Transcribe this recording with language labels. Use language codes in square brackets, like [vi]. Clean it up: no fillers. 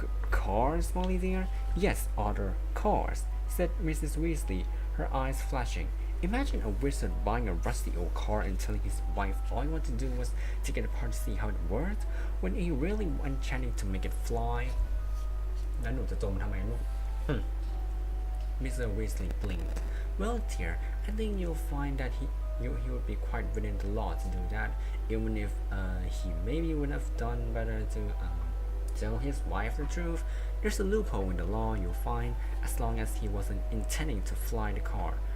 [en] Cars, Molly dear? Yes, Otter, cars, said Mrs. Weasley, her eyes flashing. Imagine a wizard buying a rusty old car and telling his wife all he wanted to do was to get apart to see how it worked, when he really went enchanting to make it fly. [th] แล้วหนูจะจมทำไมลูก Mr. [en] Weasley blinked. Well, dear, I think you'll find that he would be quite within the law to do that, even if he maybe would have done better to tell his wife the truth. There's a loophole in the law, you'll find, as long as he wasn't intending to fly the car.